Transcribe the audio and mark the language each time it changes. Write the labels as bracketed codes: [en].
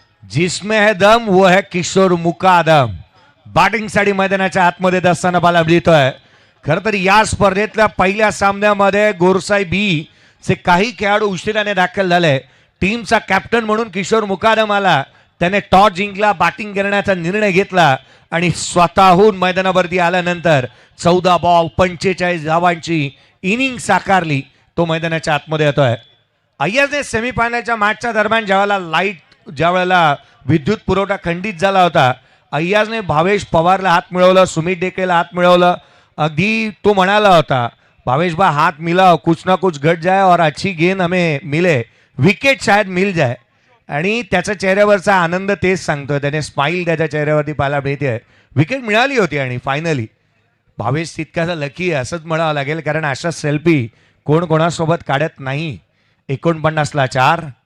[hi] जिसमें है दम वो है किशोर मुकादम. [mr] बॅटिंगसाठी मैदानाच्या आतमध्ये असताना पाहायला मिळतोय. खरं तर या स्पर्धेतल्या पहिल्या सामन्यामध्ये गोरसाहेबी चे काही खेळाडू उशिराने दाखल झाले. टीमचा कॅप्टन म्हणून किशोर मुकादम आला. त्याने टॉस जिंकला, बॅटिंग करण्याचा निर्णय घेतला आणि स्वतःहून मैदानावरती आल्यानंतर 14 बॉल 45 धावांची इनिंग साकारली. तो मैदानाच्या आतमध्ये येतोय. अय्याजने सेमीफायनलच्या मॅचच्या दरम्यान ज्यावेळेला विद्युत पुरवठा खंडित झाला होता, अय्याजने भावेश पवारला हात मिळवलं, सुमित ढेकळेला हात मिळवलं. अगदी तो म्हणाला होता, [hi] भावेश भाई हाथ मिलाओ, कुछ ना कुछ घट जाए और अच्छी गेंद हमें मिले, विकेट शायद मिल जाए. [mr] आणि त्याच्या चेहऱ्यावरचा आनंद तेच सांगतोय. त्याने स्माईल त्याच्या चेहऱ्यावरती पाहायला मिळते. विकेट मिळाली होती आणि फायनली भावेश तितकासा लकी आहे असंच म्हणावं लागेल, कारण अशा सेल्फी कोण कोणासोबत काढत नाही. 49ला 4.